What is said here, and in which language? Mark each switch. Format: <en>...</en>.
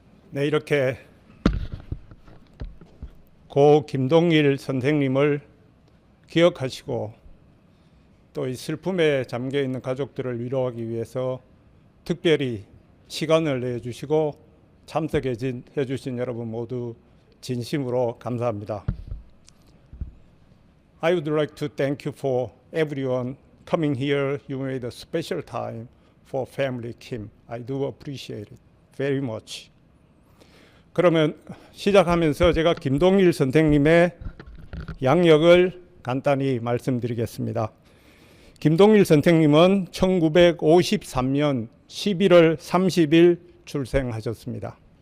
<ko>네, 이렇게 고 김동일 선생님을 기억하시고 또 이 슬픔에 잠겨 있는 가족들을 위로하기 위해서 특별히 시간을 내주시고 참석해 주신 여러분 모두 진심으로 감사합니다.</ko> <en>I would like to thank you for everyone coming here. You made a special time for family Kim. I do appreciate it very much.</en> <ko>그러면 시작하면서 제가 김동일 선생님의 양력을 간단히 말씀드리겠습니다. 김동일 선생님은 1953년 11월 30일 출생하셨습니다.</ko>